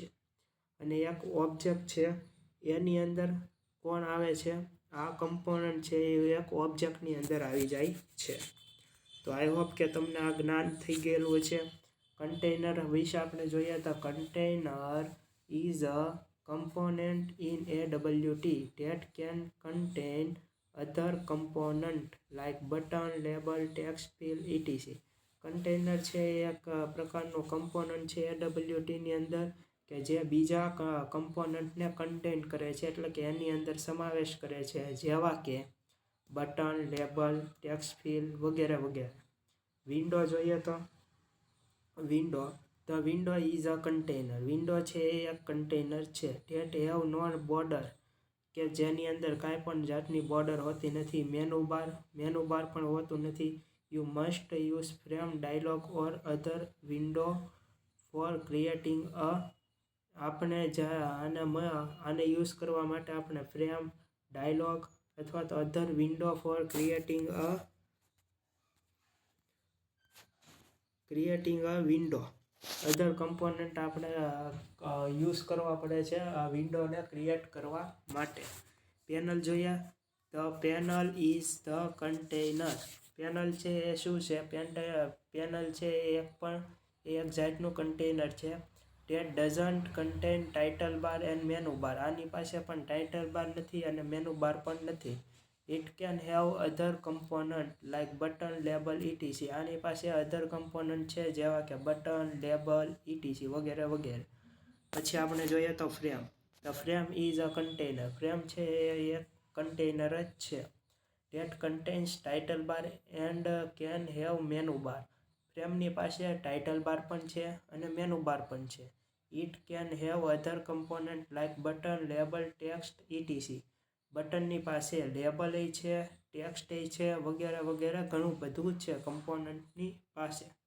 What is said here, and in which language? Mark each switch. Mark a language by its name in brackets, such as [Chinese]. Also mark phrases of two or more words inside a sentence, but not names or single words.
[Gujarati] અને એક ઓબ્જેક્ટ છે એની અંદર કોણ આવે છે? આ કમ્પોનન્ટ છે એ એક ઓબ્જેક્ટની અંદર આવી જાય છે. તો આઈ હોપ કે તમને આ જ્ઞાન થઈ ગયેલું છે. કન્ટેનર વિશે આપણે જોઈએ તો [English] container is a component in AWT that can contain other component like button, label, text field, etc. [Gujarati] કન્ટેનર છે એ એક પ્રકારનું કમ્પોનન્ટ છે AWTની અંદર કે જે બીજા કમ્પોનન્ટને કન્ટેન કરે છે, એટલે કે એની અંદર સમાવેશ કરે છે, જેવા કે બટન, લેબલ, ટેક્સ્ટ ફિલ્ડ વગેરે વગેરે. વિન્ડો જોઈએ તો [English] The window is a container. [Gujarati] વિન્ડો છે એ એક કન્ટેનર છે. [English] That have no border [Gujarati] કે જેની અંદર કાંઈ પણ જાતની બોર્ડર હોતી નથી. મેનુ બાર પણ હોતું નથી. [English] You must use frame, dialog or other window for creating a [Gujarati] આપણે આને યુઝ કરવા માટે આપણે ફ્રેમ, ડાયલોગ અથવા તો [English] other window for creating a window other component [Gujarati] આપણે યુઝ કરવા પડે છે આ વિન્ડોને ક્રિએટ કરવા માટે. પેનલ જોઈએ તો [English] panel is the container. [Gujarati] પેનલ છે એ શું છે? પેનલ છે એ એક જાતનું કન્ટેનર છે. [English] That doesn't contain title bar and menu bar. [Gujarati] આની પાસે પણ ટાઇટલ બાર નથી અને મેનુ બાર પણ નથી. [English] It can have other component like button, label, etc. [Gujarati] આની પાસે અધર કમ્પોનન્ટ છે જેવા કે બટન, લેબલ, etc. વગેરે વગેરે. પછી આપણે જોઈએ તો ફ્રેમ. [English] The frame is a container. [Gujarati] ફ્રેમ છે એ એક કન્ટેનર જ છે. [English] That contains title bar and can have menu bar. [Gujarati] ફ્રેમની પાસે ટાઇટલ બાર પણ છે અને મેનુ બાર પણ છે. [English] It can have other component like button, label, text etc. [Gujarati] બટનની પાસે લેબલ છે, ટેક્સ્ટ છે, વગેરે વગેરે ઘણું બધું છે કમ્પોનન્ટની પાસે.